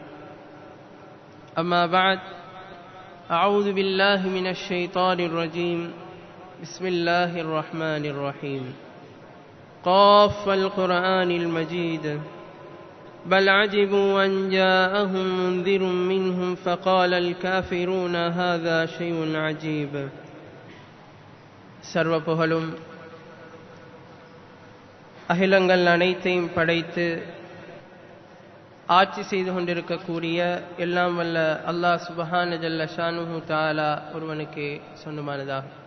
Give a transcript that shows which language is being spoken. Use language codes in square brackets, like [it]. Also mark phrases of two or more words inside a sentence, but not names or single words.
[ar] أما بعد، أعوذ بالله من الشيطان الرجيم. بسم الله الرحمن الرحيم. قاف والقرآن المجيد بل عجبوا أن جاءهم منذر منهم فقال الكافرون هذا شيء عجيب. [ta] சர்வ புகழும் அகிலங்கள் அனைத்தையும் படைத்து ஆட்சி செய்து கொண்டிருக்கக்கூடிய எல்லாம் வல்ல அல்லாஹ் [ar] سبحان جل شأنه تعالى [ta] ஒருவனுக்கு சொந்தமானதாக.